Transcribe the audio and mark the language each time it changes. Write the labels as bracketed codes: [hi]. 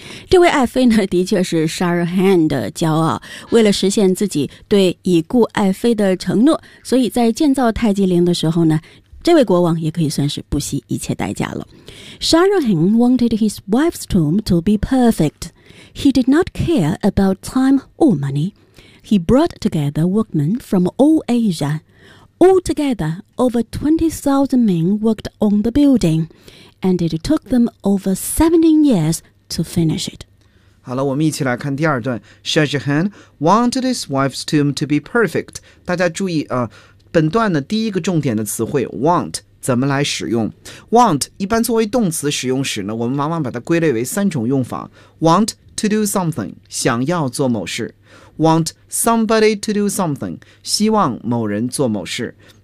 [zh] 这位爱妃呢的确是 Shahrukh 的骄傲，为了实现自己对已故爱妃的承诺，所以在建造泰姬陵的时候呢，这位国王也可以算是不惜一切代价了。 [en] Shahrukh wanted his wife's tomb to be perfect. He did not care about time or money. He brought together workmen from all Asia. Altogether, over 20,000 men worked on the building, and it took them over 17 years to finish it. [zh] 好了，我们一起来看第二段。 [en] Shahrukh wanted his wife's tomb to be perfect. [zh] 大家注意啊，本段的第一个重点的词汇 want 怎么来使用。 want 一般作为动词使用时呢，我们往往把它归类为三种用法， [en] want to do something [zh] 想要做某事， [en] want somebody to do something [zh] 希望某人做某事。